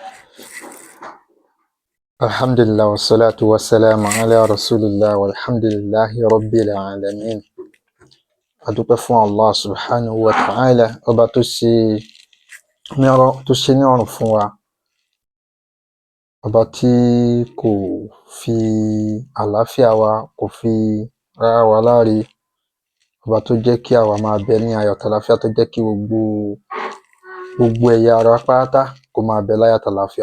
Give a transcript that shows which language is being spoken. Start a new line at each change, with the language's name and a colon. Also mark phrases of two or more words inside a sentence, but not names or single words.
Arabic: الحمد لله والصلاة والسلام على رسول الله والحمد لله رب العالمين.
Yoruba: A dúpẹ́ fún Allah
Arabic: سبحانه وتعالى,
Yoruba: ọba tó ṣe ní ọ̀rùn fún wa, ọba tí kò fi àlàáfíà wa kò fi rárá wa láre, ọba tó jẹ́ kí àwa máa bẹ ní ayọ̀ àtàlàáfíà, tó jẹ́ kí gbogbo ẹ̀yà ara pátá kó máa bẹ láyọ̀ àtàlàáfíà.